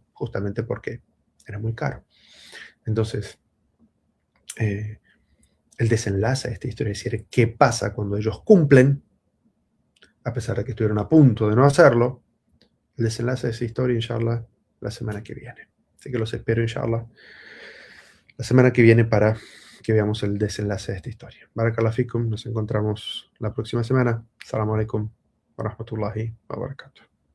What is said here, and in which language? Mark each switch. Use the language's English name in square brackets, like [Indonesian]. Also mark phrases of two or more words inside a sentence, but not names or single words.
[Spanish] Justamente porque era muy caro. Entonces, el desenlace de esta historia, es decir, qué pasa cuando ellos cumplen, a pesar de que estuvieron a punto de no hacerlo, el desenlace de esa historia, inshallah, la semana que viene. Así que los espero, inshallah, la semana que viene para que veamos el desenlace de esta historia. [Arabic] بارك الله فيكم, [Spanish] nos encontramos la próxima semana. [Arabic] السلام عليكم ورحمة الله وبركاته.